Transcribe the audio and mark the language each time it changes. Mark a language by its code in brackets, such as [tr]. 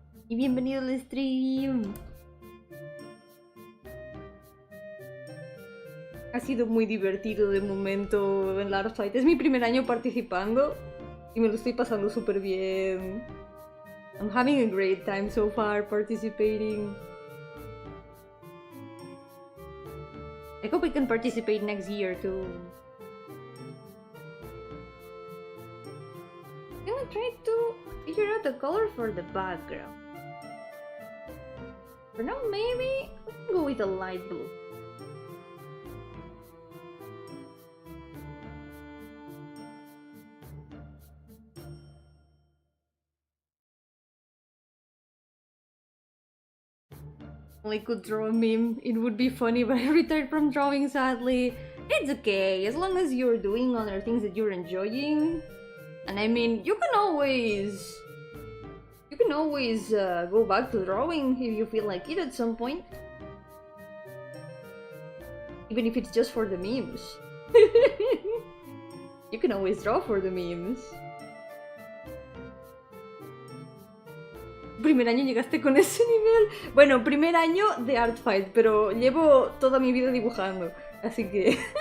[es] Y bienvenido al stream. Ha sido muy divertido de momento en la Art Fight. Es mi primer año participando y me lo estoy pasando súper bien. [en] I'm having a great time so far participating. I hope I can participate next year too. I'm gonna try to figure out the color for the background. For now, maybe we can go with a light blue. I could draw a meme, it would be funny, but I retired from drawing sadly. It's okay, as long as you're doing other things that you're enjoying. And I mean, you can always go back to drawing if you feel like it at some point. Even if it's just for the memes. You can always draw for the memes. [es] ¿Primer año llegaste con ese nivel? Bueno, primer año de Art Fight, pero llevo toda mi vida dibujando, así que...